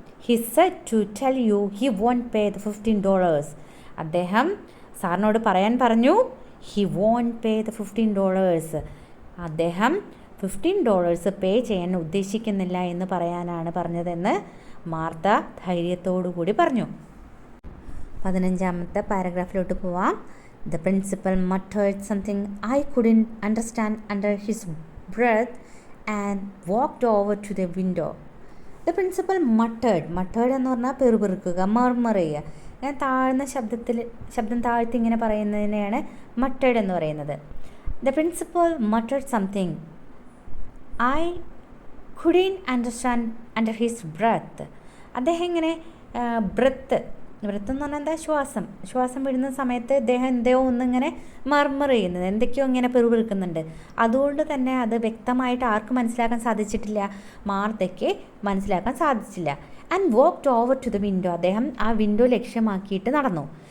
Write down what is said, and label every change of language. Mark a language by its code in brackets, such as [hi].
[en] He said to tell you he won't pay the $15. [ml] അദ്ദേഹം സാറിനോട് പറയാൻ പറഞ്ഞു, [en] He won't pay the $15. [ml] അദ്ദേഹം $15 പേ ചെയ്യാൻ ഉദ്ദേശിക്കുന്നില്ല എന്ന് പറയാനാണ് പറഞ്ഞതെന്ന് മാർത്ത ധൈര്യത്തോടു കൂടി പറഞ്ഞു. 15ാമത്തെ പാരഗ്രാഫിലോട്ട് പോവാം. [en] The principal muttered something I couldn't understand under his breath and walked over to the window. The principal muttered [ml] എന്ന് പറഞ്ഞാൽ പെറുപെറുക്കുക, മർമർ ചെയ്യുക. ഞാൻ താഴ്ന്ന ശബ്ദം താഴ്ത്തി ഇങ്ങനെ പറയുന്നതിനെയാണ് muttered എന്ന് പറയുന്നത്. [en] The principal muttered something I couldn't understand under his breath. [ml] അദ്ദേഹം ഇങ്ങനെ ബ്രത്ത് എന്ന് പറഞ്ഞാൽ എന്താ? ശ്വാസം വിടുന്ന സമയത്ത് അദ്ദേഹം എന്തോ ഒന്നിങ്ങനെ മർമർ ചെയ്യുന്നത്, എന്തൊക്കെയോ ഇങ്ങനെ പെറുപെറുക്കുന്നുണ്ട്. അതുകൊണ്ട് തന്നെ അത് വ്യക്തമായിട്ട് ആർക്കും മനസ്സിലാക്കാൻ സാധിച്ചിട്ടില്ല, മാർത്തയ്ക്ക് മനസ്സിലാക്കാൻ സാധിച്ചില്ല. [en] And walked over to the window. [ml] അദ്ദേഹം ആ വിൻഡോ ലക്ഷ്യമാക്കിയിട്ട് നടന്നു.